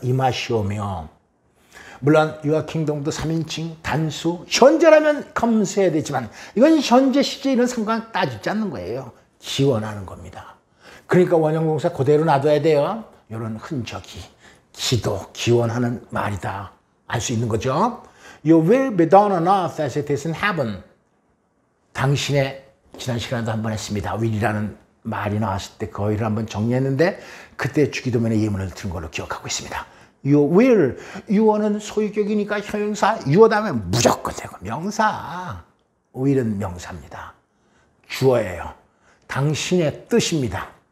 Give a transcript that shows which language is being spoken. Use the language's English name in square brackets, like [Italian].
[Korean] 임하시오며. 물론 [English] your kingdom [Korean] 도 3인칭 단수, 현재라면 comes 해야 되지만 이건 현재 시제 이런 상관 따지지 않는 거예요. 기원하는 겁니다. 그러니까 원형동사 그대로 놔둬야 돼요. 이런 흔적이 기도, 기원하는 말이다 알 수 있는 거죠. [English] Your will be done on earth as it is in heaven. [Korean] 당신의, 지난 시간에도 한번 했습니다. will이라는 말이 나왔을 때 그 will을 한번 정리했는데 그때 주기도문의 예문을 들은 걸로 기억하고 있습니다. [English] Your will, [Korean] your는 소유격이니까 형용사, your 다음에 무조건 되고 명사. will은 명사입니다. 주어예요. 당신의 뜻입니다.